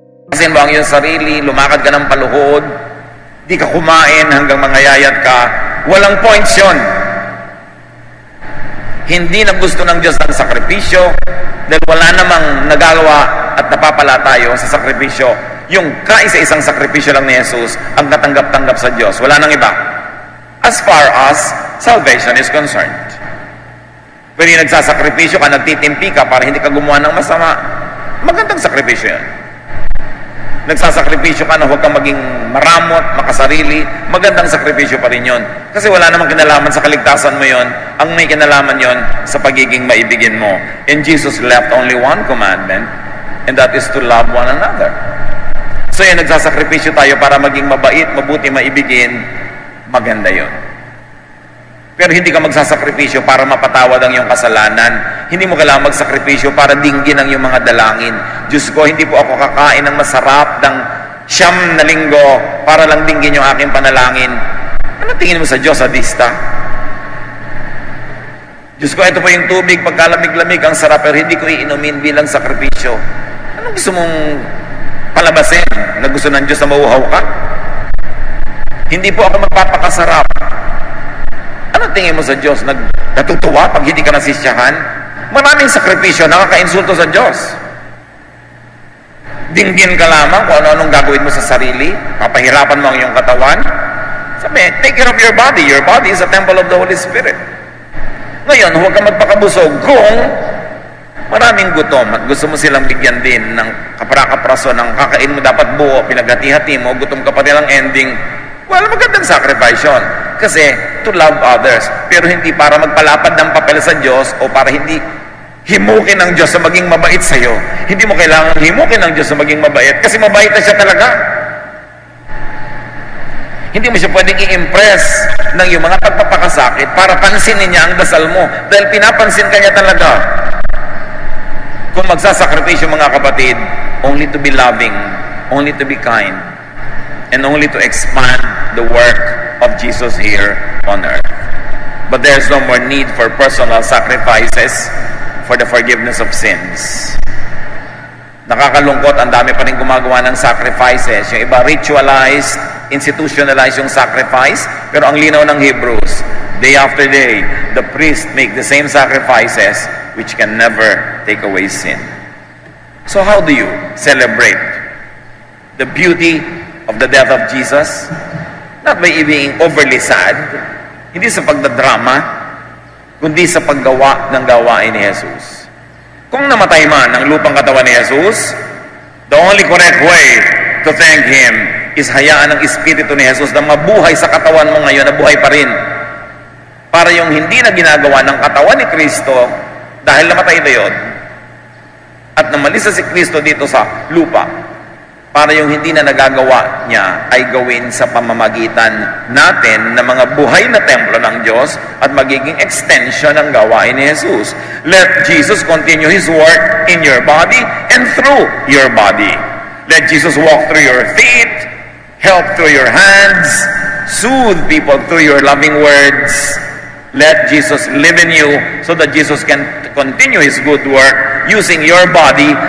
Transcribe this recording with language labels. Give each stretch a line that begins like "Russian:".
Filipino: Kasi mo ang iyong sarili, lumakad ka ng paluhod, di ka kumain hanggang mangayayat ka, walang points yun. Hindi na gusto ng Diyos ng sakripisyo, dahil wala namang nagagawa at napapala tayo sa sakripisyo. Yung kaisa-isang sakripisyo lang ni Jesus ang katanggap-tanggap sa Diyos. Wala nang iba.
English: As far as salvation is concerned.
Filipino: Pero yung nagsasakripisyo ka, nagtitimpi ka para hindi ka gumawa ng masama, magandang sakripisyo yan. Nagsasakripisyo ka na huwag kang maging maramot, makasarili, magandang sakripisyo pa rin yun. Kasi wala namang kinalaman sa kaligtasan mo yon. Ang may kinalaman yon sa pagiging maibigin mo.
English: And Jesus left only one commandment, and that is to love one another.
Filipino: So yun, nagsasakripisyo tayo para maging mabait, mabuti, maibigin, maganda yon. Pero hindi ka magsasakripisyo para mapatawad ang iyong kasalanan. Hindi mo kailangan magsakripisyo para dinggin ang iyong mga dalangin. Diyos ko, hindi po ako kakain ng masarap ng 9 na linggo para lang dinggin yung aking panalangin. Ano tingin mo sa Diyos, sadista? Diyos ko, ito po yung tubig, pagkalamig-lamig, ang sarap, pero hindi ko iinumin bilang sakripisyo. Anong gusto mong palabasin? Na gusto ng Diyos na mauhaw ka? Hindi po ako magpapakasarap. Ano tingin mo sa Diyos? Natutuwa pag hindi ka nasisyahan? Maraming sakripisyo, nakaka-insulto sa Diyos. Dinggin ka lamang kung ano-anong gagawin mo sa sarili, papahirapan mo ang iyong katawan.
English: Sabi, take care of your body. Your body is a temple of the Holy Spirit.
Filipino: Ngayon, huwag ka magpakabusog kung maraming gutom at gusto mo silang bigyan din ng kapra-kapraso ng kakain mo dapat buo, pinaghati-hati mo, gutom ka pa rin ang ending.
English: Well,
Filipino: magandang
English: sacrifice
Filipino: yun. Kasi
English: to love others.
Filipino: Pero hindi para magpalapad ng papel sa Diyos o para hindi himukin ng Diyos sa maging mabait sa'yo. Hindi mo kailangan himukin ng Diyos sa maging mabait kasi mabait na siya talaga. Hindi mo siya pwedeng i-impress ng iyong mga pagpapakasakit para pansinin niya ang dasal mo. Dahil pinapansin ka niya talaga. Kung magsasakripisyo mga kapatid,
English: only to be loving, only to be kind, and only to expand the work of Jesus here on earth. But there's no more need for personal sacrifices for the forgiveness of sins.
Filipino: Nakakalungkot, ang dami pa rin gumagawa ng sacrifices. Yung iba ritualized, institutionalized yung sacrifice, pero ang linaw ng Hebrews,
English: day after day, the priest make the same sacrifices which can never take away sin. So how do you celebrate the beauty of the death of Jesus? Not by being overly sad,
Filipino: hindi sa pagdadrama, kundi sa paggawa ng gawain ni Jesus. Kung namatay man ang lupang katawan ni Jesus,
English: the only correct way to thank Him
Filipino: is hayaan ng Espiritu ni Jesus na mabuhay sa katawan mo ngayon, na buhay pa rin. Para yung hindi na ginagawa ng katawan ni Kristo, dahil namatay na yun, at namalisa si Kristo dito sa lupa, para yung hindi na nagagawa niya ay gawin sa pamamagitan natin na mga buhay na templo ng Diyos at magiging extension ng gawain ni Jesus.
English: Let Jesus continue His work in your body and through your body. Let Jesus walk through your feet, help through your hands, soothe people through your loving words. Let Jesus live in you so that Jesus can continue His good work using your body.